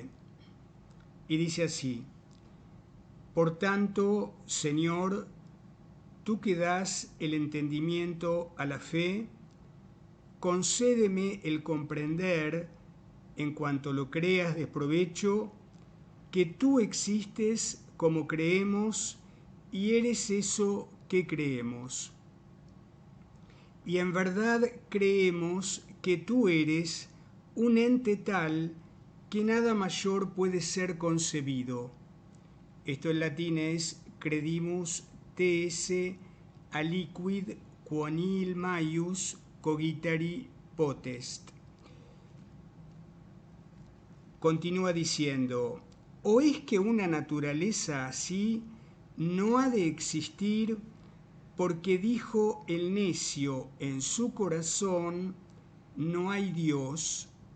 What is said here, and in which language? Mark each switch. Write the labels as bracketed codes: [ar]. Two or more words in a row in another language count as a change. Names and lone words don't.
[es] Y dice así: Por tanto, Señor, tú que das el entendimiento a la fe, concédeme el comprender, en cuanto lo creas de provecho, que tú existes como creemos y eres eso que creemos. Y en verdad creemos que tú eres un ente tal que nada mayor puede ser concebido. Esto en latín es [la] credimus ts aliquid quo nihil maius cogitari potest. [es] Continúa diciendo: ¿o es que una naturaleza así no ha de existir porque dijo el necio en su corazón, no hay Dios?